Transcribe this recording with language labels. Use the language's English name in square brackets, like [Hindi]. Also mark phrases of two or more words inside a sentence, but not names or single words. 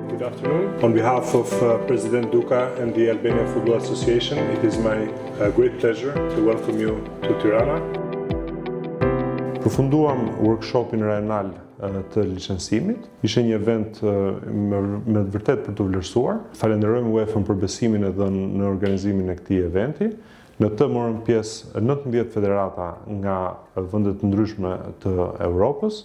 [English] afternoon. On behalf of President Duka and the Albanian Football Association, it is my great pleasure to welcome you to Tirana. [Albanian] Përfunduam workshopin rajonal të licencimit. Ishte një event me vërtet për të vlerësuar. Falenderojmë UEFA-n për besimin e dhënë në organizimin e këtij eventi. Në të morën pjesë 19 federata nga vendet të ndryshme të Europës.